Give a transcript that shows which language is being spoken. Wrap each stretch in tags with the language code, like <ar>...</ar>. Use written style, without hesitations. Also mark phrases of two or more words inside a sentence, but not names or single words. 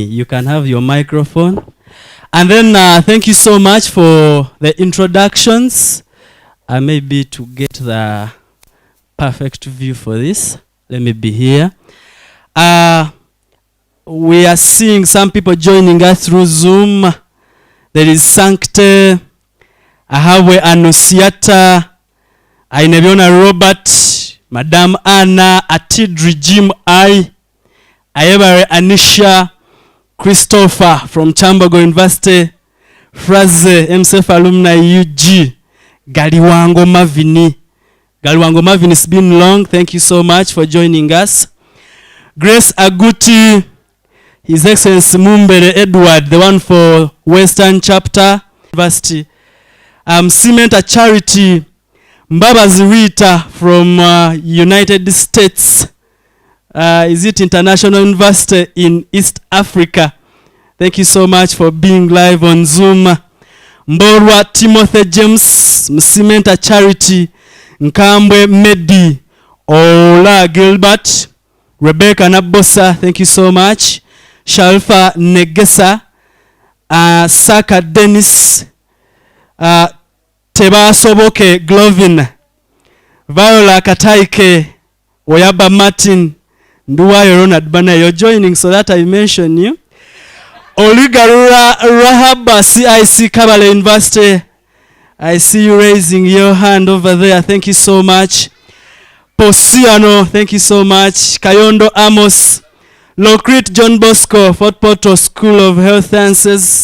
<en>You can have your microphone. And then thank you so much for the introductions. Maybe to get the perfect view for this, let me be here. We are seeing some people joining us through Zoom. There is Sancte, Ahawe Annunciata, Ainebiona Robert, Madame Anna, Atidri Jim I, Ayebare Anisha, Christopher from Chambogo University, Fraze, MSF Alumni UG, Galiwango Mavini. Galiwango Mavini, it's been long. Thank you so much for joining us. Grace Aguti, His Excellency Mumbere Edward, the one for Western Chapter University. Cementa Charity, Mbabazi Rita from United States. Is it International University in East Africa? Thank you so much for being live on Zoom. Mborwa Timothy James, Cementa Charity. Nkambwe Medi, Ola Gilbert, Rebecca Nabosa, thank you so much. Shalfa Negesa, Saka Dennis, Teba Soboke Glovin, Viola Kataike, Oyaba Martin, Nduwayo Ronald Bana, you're joining so that I mention you. Oligarura Rahaba, CIC Kabale University. I see you raising your hand over there. Thank you so much. Posiano, thank you so much. Kayondo Amos. Locrit John Bosco, Fort Portal School of Health Sciences.</en>